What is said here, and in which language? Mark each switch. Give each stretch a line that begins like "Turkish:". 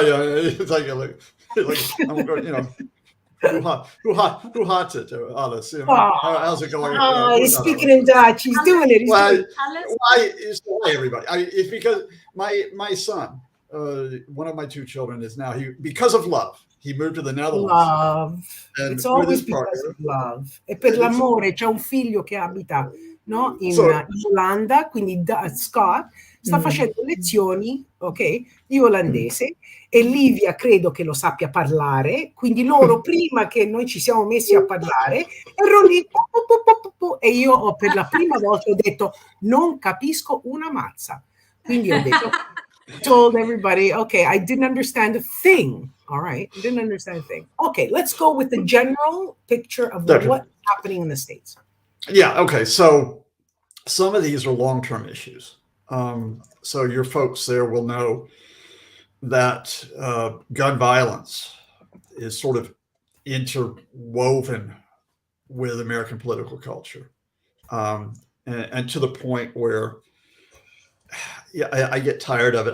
English: It's like I'm going, who had it, Alice? How's it going? He's speaking in Dutch. He's doing it. Why, everybody? It's because my son, one of my two children, is now because of love. He moved to the Netherlands. Love. It's always because of love.
Italian: E per l'amore c'è un figlio che abita, no, in Olanda, quindi Scott sta facendo lezioni, ok, di olandese, e Livia credo che lo sappia parlare, quindi loro prima che noi ci siamo messi a parlare ero lì e io per la prima volta ho detto non capisco una mazza, quindi ho detto
English: told everybody, okay, I didn't understand a thing. All right, I didn't understand a thing. Okay, let's go with the general picture of what's happening in the States. Yeah, okay, so some of these are long-term issues. So your folks there will know that gun violence is sort of interwoven with American political culture, and to the point where I get tired of it.